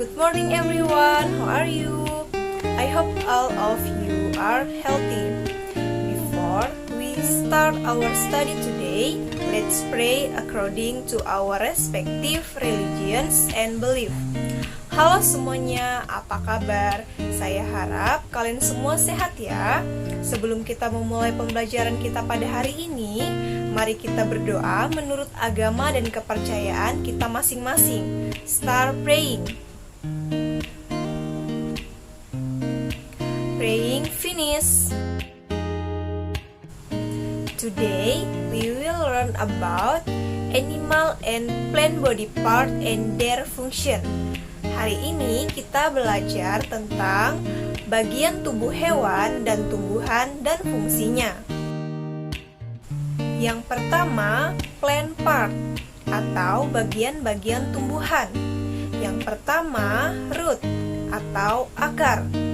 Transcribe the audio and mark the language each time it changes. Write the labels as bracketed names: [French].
[English] morning everyone, how are you? I hope all of you are healthy. Before we start our study today, let's pray according to our respective religions and belief. [Indonesian] Halo semuanya, apa kabar? Saya harap kalian semua sehat ya. Sebelum kita memulai pembelajaran kita pada hari ini, mari kita berdoa menurut agama dan kepercayaan kita masing-masing. [English] Start praying. Praying finish. Today we will learn about animal and plant body part and their function. [Indonesian] Hari ini kita belajar tentang bagian tubuh hewan dan tumbuhan dan fungsinya. Yang pertama, plant part atau bagian-bagian tumbuhan. Yang pertama, root atau akar.